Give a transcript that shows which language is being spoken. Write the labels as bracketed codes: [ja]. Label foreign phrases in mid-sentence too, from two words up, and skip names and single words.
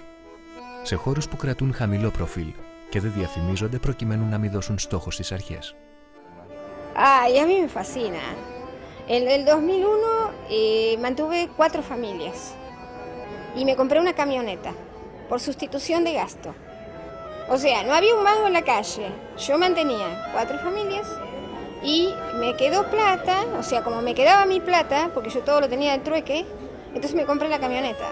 [el] Σε χώρους που κρατούν χαμηλό προφίλ και δεν διαφημίζονται προκειμένου να μην δώσουν στόχο στις αρχές. [es] Ay, a mí me fascina. En el 2001 mantuve 4 familias y me compré una camioneta por sustitución de gasto. O sea, no había un mango en la calle. Yo mantenía 4 familias y me quedó plata, o sea, como me quedaba mi plata, porque yo todo lo tenía del trueque, entonces me compré la camioneta.